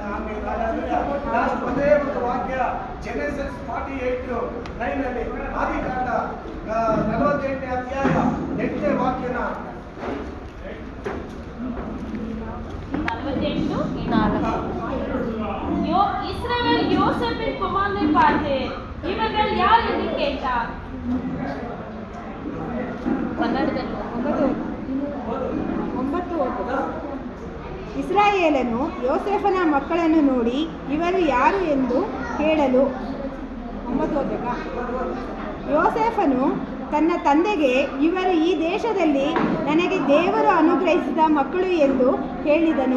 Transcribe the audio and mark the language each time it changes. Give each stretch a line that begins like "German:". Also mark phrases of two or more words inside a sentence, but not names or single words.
Kannada: ಆಮೇಲೆ ಒಂದೇ ಒಂದು ವಾಕ್ಯ ಜೆನೆಸಿಸ್ 48:9 ಆದಿಕಾಂಡ 48ನೇ ಅಧ್ಯಾಯ 8ನೇ ವಾಕ್ಯನ 48:4.
Tamil: இஸ்ரவேல் யோசேப்பின் குமாரனை பார்த்து, இவர்கள் யார் என்று கேட்டார்.
Kannada: ಇಸ್ರಾಯೇಲನು ಯೋಸೇಫನ ಮಕ್ಕಳನ್ನು ನೋಡಿ ಇವರು ಯಾರು ಎಂದು ಕೇಳಲು, 9 ಓದಬೇಕಾ? ಯೋಸೇಫನು ತನ್ನ ತಂದೆಗೆ, ಇವರು ಈ ದೇಶದಲ್ಲಿ ನನಗೆ ದೇವರು ಅನುಗ್ರಹಿಸಿದ ಮಕ್ಕಳು ಎಂದು ಹೇಳಿದನು.